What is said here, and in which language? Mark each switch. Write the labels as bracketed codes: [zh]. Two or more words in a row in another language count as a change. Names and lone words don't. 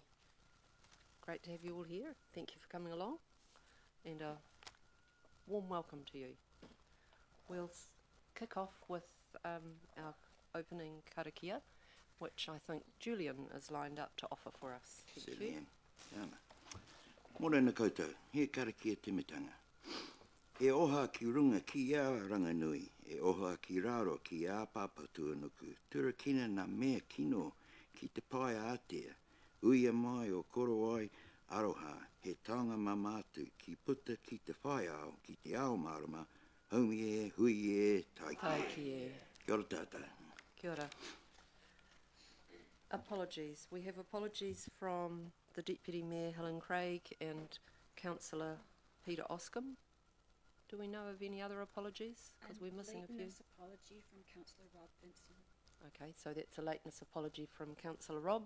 [en] Great to have you all here. Thank you for coming along, and a warm welcome to you. We'll kick off with our opening karakia, which I think Julian is lined up to offer for us. Thank you. [mi] Morena koutou, he karakia timitanga. E oha ki runga ki a ranganui, e oha ki raro ki a papatuanuku, turakina na mea kino ki te pai atea, uia mai o koro ai aroha, he taonga mamatu ki puta ki te whai ao, ki te ao marama, haumi e, hui e, taiki e. Kia ora tātou. Kia ora. [en] Apologies. We have apologies from the Deputy Mayor Helen Craig and Councillor Peter Oscombe. Do we know of any other apologies? Because we're missing a few. Lateness apology from Councillor Rob Vincent. Okay, so that's a lateness apology from Councillor Rob.